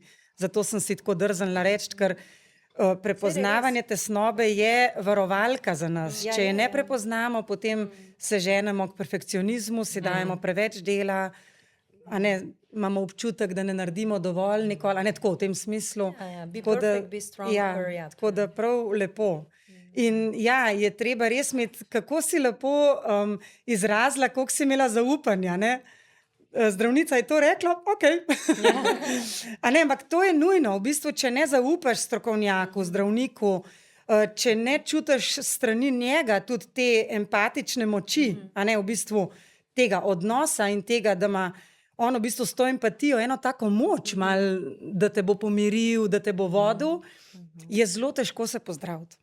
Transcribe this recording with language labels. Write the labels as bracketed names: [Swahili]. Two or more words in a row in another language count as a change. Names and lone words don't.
[Slovenian] Zato sem si tako drznila reči, ker prepoznavanje tesnobe je varovalka za nas. Ja, Če je ja, ne ja. prepoznamo, potem se ženemo k perfekcionizmu, si dajemo preveč dela, a ne, imamo občutek, da ne naredimo dovolj nikoli, a ne tako v tem smislu. Ja, be Tako da- [English] perfect, be stronger, [Slovenian] ja, tako da prav lepo. In ja, je treba res imeti, kako si lepo izrazila, koliko si imela zaupanja, ne? Zdravnica je to rekla, ok. A ne, ampak to je nujno. V bistvu, če ne zaupaš strokovnjaku, zdravniku, če ne čutiš strani njega tudi te empatične moči, a ne, v bistvu tega odnosa in tega, da ima on v bistvu s to empatijo eno tako moč, da te bo pomiril, da te bo vodil, je zelo težko se pozdraviti.